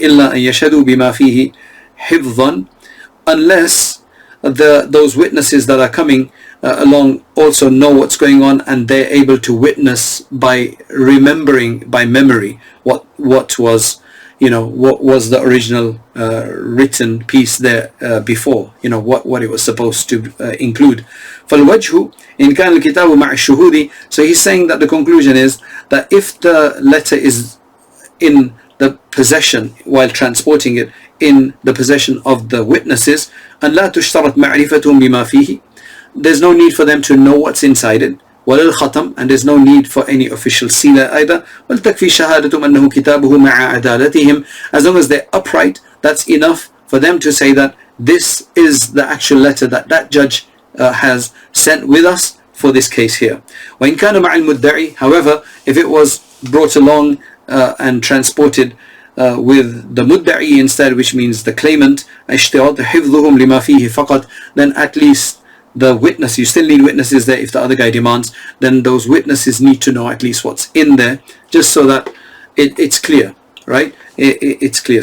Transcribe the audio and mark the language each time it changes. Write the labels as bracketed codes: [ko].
[ar] إلا أن يشهدوا بما فيه حفظا, [en] unless those witnesses that are coming along also know what's going on, and they're able to witness by remembering by memory what was, what was the original written piece there before, what it was supposed to include. [ar] فالوجه إن كان الكتاب مع الشهود. [en] So he's saying that the conclusion is that if the letter is in the possession, while transporting it, in the possession of the witnesses, and [ar] لا تشترط معرفتهم بما فيه, [en] there's no need for them to know what's inside it, [ar] ولا الختم, [en] and there's no need for any official seal either. [ar] ولتكفي شهادتهم أنه كتابه مع عدالتهم. [en] As long as they're upright, that's enough for them to say that this is the actual letter that judge has sent with us for this case here. [ar] وإن كان مع المدعي, [en] however, if it was brought along and transported with the mudda'i instead, which means the claimant, [ar] اشتراط حفظهم لما فيه فقط, [en] then at least the witness, you still need witnesses there if the other guy demands, then those witnesses need to know at least what's in there, just so that it's clear, right? It's clear.